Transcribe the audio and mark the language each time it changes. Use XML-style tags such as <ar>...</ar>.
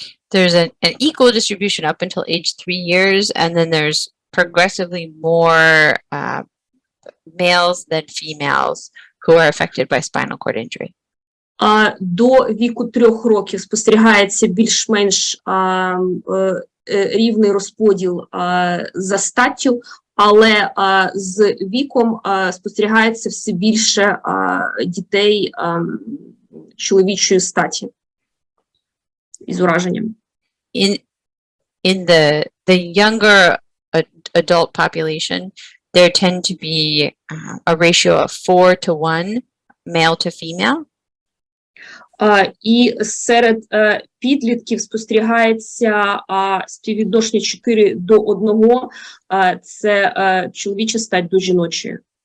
<en>There's an equal distribution up until age 3 years, and then there's progressively more males than females who are affected by spinal cord injury.</en> <uk>До віку 3 років спостерігається більш-менш рівний розподіл за статтю, але з віком спостерігається все більше дітей чоловічої статі із ураженням.</uk> <en>In the younger adult population, there tend to be a ratio of 4 to 1, male to female.</en> <uk>І серед підлітків спостерігається співвідношення 4 до 1, це чоловіча стать до жіночої.</uk>